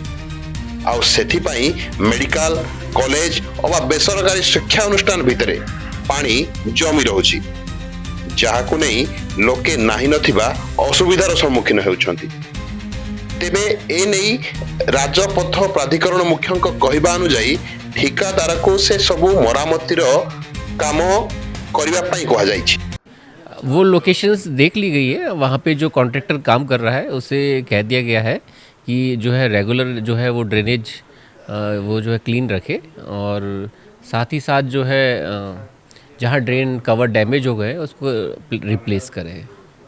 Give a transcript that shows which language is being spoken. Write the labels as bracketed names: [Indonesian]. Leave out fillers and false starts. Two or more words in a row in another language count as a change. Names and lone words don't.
[Odia] ଆଉ ସେଥିପାଇଁ [English] medical, college [Odia] ଅବା ବେସରକାରୀ ଶିକ୍ଷାନୁଷ୍ଠାନ ଭିତରେ ପାଣି ଜମି ରହୁଛି, ଯାହାକୁ ନେଇ ଲୋକେ ନାହିଁ ନଥିବା ଅସୁବିଧାର ସମ୍ମୁଖୀନ ହେଉଛନ୍ତି। ତେବେ ଏ ନେଇ ରାଜପଥ ପ୍ରାଧିକରଣ ମୁଖ୍ୟଙ୍କ କହିବା ଅନୁଯାୟୀ ଠିକାଦାରକୁ ସେ ସବୁ ମରାମତିର କାମ କରିବା ପାଇଁ କୁହାଯାଇଛି। [Hindi] वो लोकेशंस देख ली गई है। वहाँ पे जो कॉन्ट्रैक्टर काम कर रहा है उसे कह दिया गया है कि जो है रेगुलर जो है वो ड्रेनेज वो जो है क्लीन रखे, और साथ ही साथ जो है जहाँ [English] drain cover damage [Hindi] हो गए उसको रिप्लेस करें।